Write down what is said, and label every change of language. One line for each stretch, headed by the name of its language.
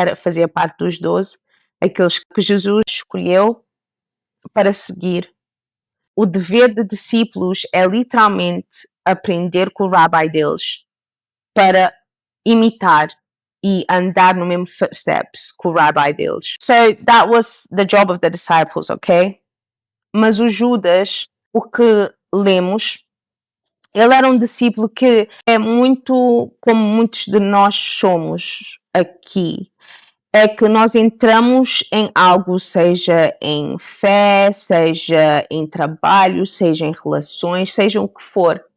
Portuguese: Fazia parte dos 12, aqueles que Jesus escolheu para seguir. O dever de discípulos é literalmente aprender com o rabbi deles para imitar e andar no mesmo footsteps que o rabbi deles.
English: So that was the job of the disciples, ok?
Portuguese: Mas o Judas, o que lemos, ele era um discípulo que é muito como muitos de nós somos aqui. É que nós entramos em algo, seja em fé, seja em trabalho, seja em relações, seja o que for.